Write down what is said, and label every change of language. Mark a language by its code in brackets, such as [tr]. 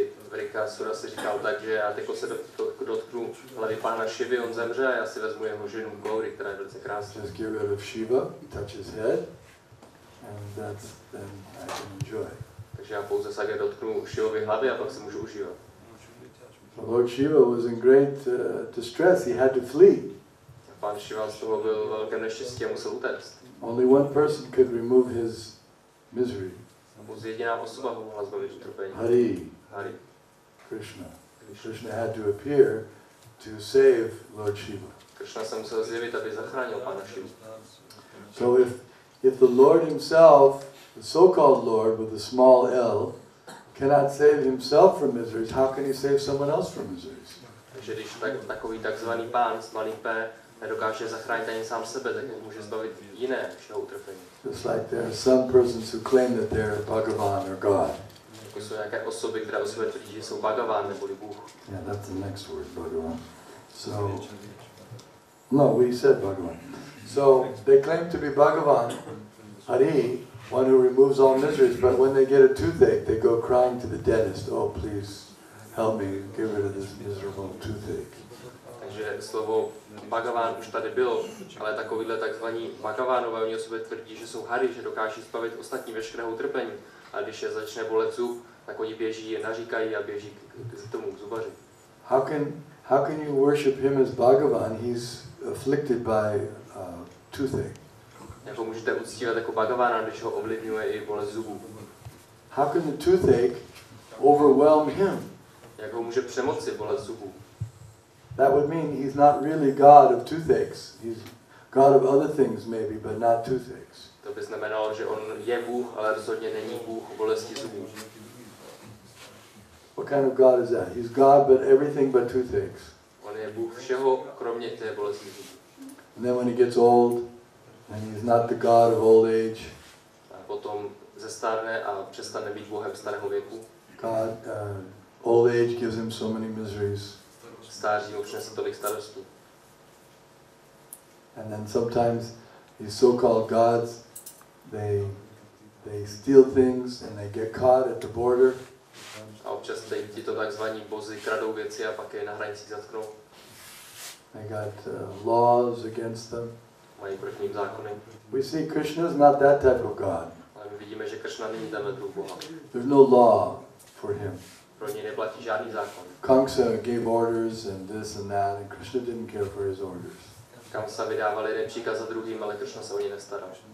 [cs] Vrikasura si říkal tak, že já teď se dotknu hlavy pána Shivy, on zemře a já si vezmu jeho ženu Gauri, která je velice krásná. [en] Just get rid of Shiva, touch his head, and then I can enjoy. [cs] Takže já pouze se dotknu Shivovy hlavy a pak se můžu užívat. [en] Lord Shiva was in great distress. He had to flee. [cs] Pán Shiva z toho byl velkém neštěstí a musel utéct. [en] Only one person could remove his misery. [cs] Pouze jediná osoba mohla zbavit utrpení. [en] Hari. [cs] Hari. [en] Krishna. Krishna had to appear to save Lord Shiva. [cs] Krishna se musel zjevit, aby zachránil Pána Šivu. [en] So if the Lord himself, the so-called Lord with a small L, cannot save himself from miseries, how can he save someone else from miseries? [cs] Takže když takový takzvaný pán s malým P nedokáže zachránit ani sám sebe, tak může zbavit jiné všeho utrpení. [en] Just like there are some persons who claim that they're Bhagavan or God. [cs] Jako jsou nějaké osoby, které o sobě tvrdí, že jsou Bhagavan neboli Bůh. [en] Yeah, that's the next word, Bhagavan. So, no, we said Bhagavan. So they claim to be Bhagavan, Hari, one who removes all miseries, but when they get a toothache, they go crying to the dentist, oh please help me get rid of this miserable toothache. [cs] Takže slovo Bhagavan už tady bylo, ale takovýhle takzvaní Bhagavanové, oni o sobě tvrdí, že jsou Hari, že dokáží zbavit ostatní veškerého utrpení. A když je začne bolet zub, tak oni běží, naříkají a běží k tomu, k zubaři. [en] How can you worship him as Bhagavan? He's afflicted by toothache. [cs] Jako můžete uctívat jako Bhagavana, když ho ovlivňuje i bolest zubů. [en] How can the toothache overwhelm him? [cs] Jak ho může přemoci bolest zubů? [en] That would mean he's not really God of toothaches. He's God of other things maybe, but not toothaches. [cs] To by znamenalo, že on je Bůh, ale rozhodně není Bůh bolesti zubů. [en] What kind of God is that? He's God but everything but toothaches. [cs] On je Bůh všeho, kromě té bolesti zubů. [en] And then when he gets old, and he's not the God of old age. [cs] A potom zestárne a přestane být Bohem starého věku. [en] God, old age gives him so many miseries. [cs] Stáří mu přinese tolik starostí. [en] And then sometimes these so-called gods, they steal things and they get caught at the border. [cs] A občas tito takzvaní bozy kradou věci a pak je na hranicích zatknou. [en] They got laws against them. [cs] Mají proti ním zákony. [en] We see Krishna is not that type of God. [cs] Ale my vidíme, že Krishna není tenhle druh Boha. [en] There's no law for him. [cs] Pro něj neplatí žádný zákon. [en] Kamsa gave orders and this and that, and Krishna didn't care for his orders. [cs] Kamsa vydával jeden příkaz za druhým, ale Krishna se o něj nestaral.